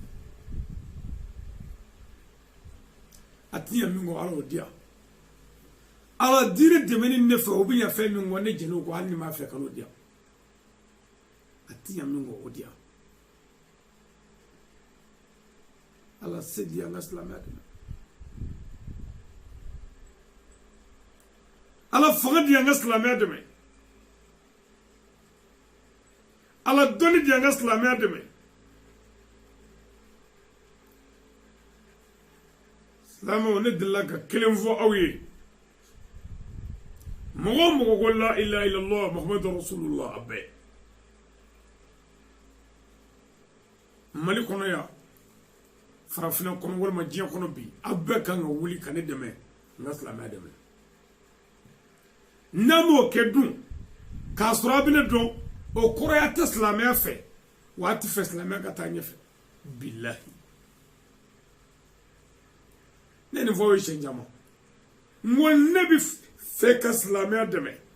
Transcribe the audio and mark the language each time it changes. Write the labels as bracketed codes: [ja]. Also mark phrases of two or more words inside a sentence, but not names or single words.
[bm] a ti ɲɛ min kɔ ala o di yan ala diinɛ dɛmɛni ne fɛ o bɛ ɲɛ fɛn min kɔ ne jɛn'o kɔ hali ni m'a fɛ ka n'o di yan a ti ɲɛ min kɔ o di yan ala se di an ka silamɛya dɛmɛ ala fanga di an ka silamɛya dɛmɛ ala dɔnni di an ka silamɛya dɛmɛ silamɛw ne delila ka kelen fɔ aw ye mɔgɔ o mɔgɔ ko [ar] لا إله إلا الله محمد رسول الله [bm] a bɛɛ mali kɔnɔ yan farafinna kɔnɔ walima diɲɛ kɔnɔ bi a bɛɛ kan ka wuli ka ne dɛmɛ n ka silamɛya dɛmɛ n'an m'o kɛ dun k'a sɔrɔ a bɛ ne dɔn o kɔrɔya tɛ silamɛya fɛ wa a tɛ fɛ silamɛya ka taa ɲɛfɛ bilahi ne nin fɔ o ye siɲɛ caman n ko ne bɛ fɛ ka silamɛya dɛmɛ